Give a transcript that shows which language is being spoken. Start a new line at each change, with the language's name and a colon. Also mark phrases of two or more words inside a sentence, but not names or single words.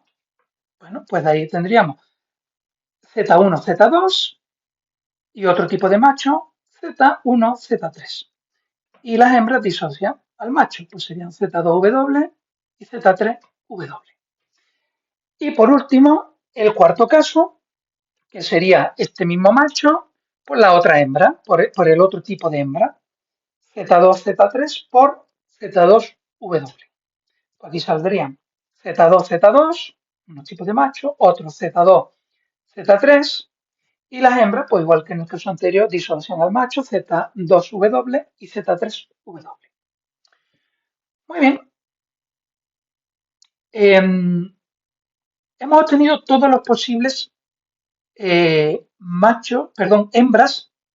Spanish: Bueno, pues de ahí tendríamos Z1, Z2 y otro tipo de macho, Z1, Z3. Y las hembras disocian al macho, pues serían Z2W y Z3W. Y por último, el cuarto caso, que sería este mismo macho por la otra hembra, por el otro tipo de hembra, Z2, Z3 por Z2W. Aquí saldrían Z2, Z2, unos tipos de macho, otro Z2, Z3, y las hembras, pues igual que en el caso anterior, disocian al macho, Z2W y Z3W. Muy bien. Hemos obtenido todos los posibles machos, perdón, hembras.